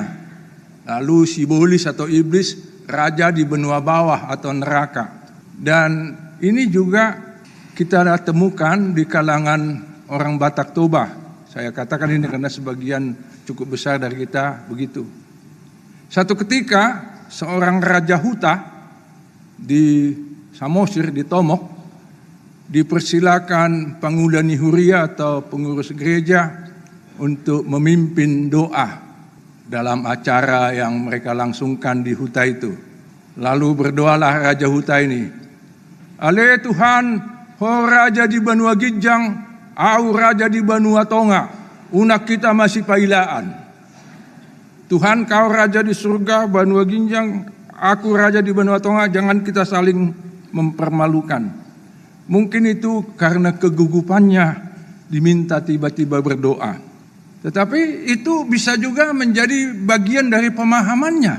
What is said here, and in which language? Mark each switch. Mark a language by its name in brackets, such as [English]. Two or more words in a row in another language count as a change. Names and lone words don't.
[Indonesian] Lalu sibolis atau iblis, raja di benua bawah atau neraka. Dan ini juga kita temukan di kalangan orang Batak Toba. Saya katakan ini karena sebagian cukup besar dari kita begitu. Satu ketika seorang Raja Huta di Samosir, di Tomok, dipersilakan [Batak Toba] Panguda Nihuria [Indonesian] atau pengurus gereja untuk memimpin doa dalam acara yang mereka langsungkan di huta itu. Lalu berdoalah Raja Huta ini. [Batak Toba] Ale Tuhan, ho raja di benua ginjang, au raja di benua tonga, unak kita masih pailaan. [Indonesian] Tuhan, kau raja di surga, [Batak Toba] benua ginjang, [Indonesian] aku raja di [Batak Toba] benua tonga, [Indonesian] jangan kita saling mempermalukan. Mungkin itu karena kegugupannya diminta tiba-tiba berdoa. Tetapi itu bisa juga menjadi bagian dari pemahamannya.